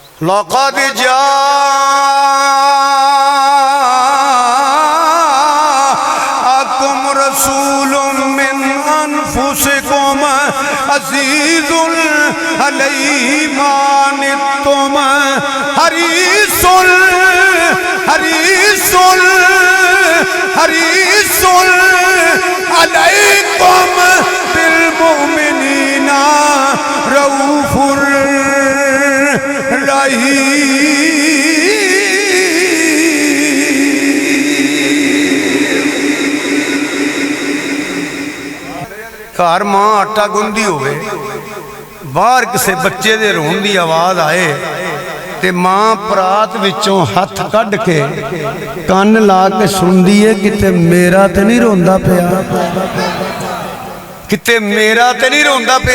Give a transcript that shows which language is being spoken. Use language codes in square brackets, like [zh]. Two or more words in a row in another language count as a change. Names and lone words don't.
[ar] لقد جاءكم رسول من أنفسكم عزيز عليه ما عنتم حريص عليكم بالمؤمنين رؤوف [pa] گھر ماں آٹا گُندی ہووے باہر کسی بچے دے رون دی آواز آئے تے ماں پرات وچوں ہتھ کڈھ کے کن لا کے سُندی ہے کتے میرا تے نہیں روندا پیا، کتے میرا تے نہیں روندا پیا.